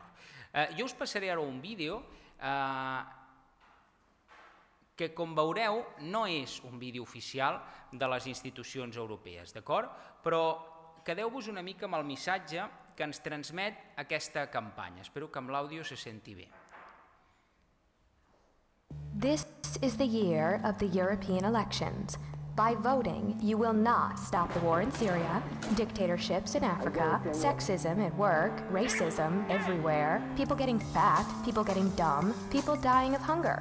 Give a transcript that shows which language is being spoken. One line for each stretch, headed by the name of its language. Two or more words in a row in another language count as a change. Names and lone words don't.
Catalan: Jo us passaré ara un vídeo que, com veureu, no és un vídeo oficial de les institucions europees, d'acord? Però quedeu-vos una mica amb el missatge que ens transmet aquesta campanya. Espero que amb l'àudio se senti bé.
English: This is the year of the European elections. By voting, you will not stop the war in Syria, dictatorships in Africa, sexism at work, racism everywhere, people getting fat, people getting dumb, people dying of hunger.